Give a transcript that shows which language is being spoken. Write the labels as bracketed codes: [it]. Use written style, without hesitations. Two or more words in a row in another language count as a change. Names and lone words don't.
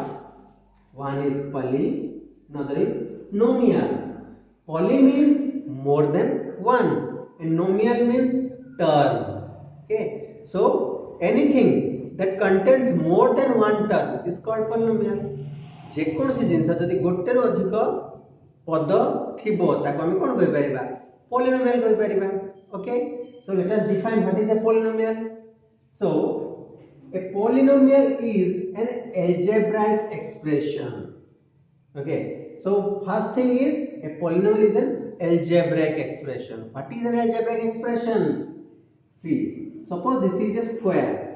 [en] One is poly, another is nomial. Poly means more than one, and nomial means term. Okay, so anything that contains more than one term is called polynomial. [or] ଯେକୌଣସି ଜିନିଷ ଯଦି ଗୋଟେରୁ ଅଧିକ ପଦ ଥିବ ତାକୁ ଆମେ କ'ଣ କହିପାରିବା? Polynomial କହିପାରିବା. [en] Okay, so let us define what is a polynomial. So a polynomial is an algebraic expression. Okay, so first thing is a polynomial is an algebraic expression. What is an algebraic expression? See, suppose this is a square.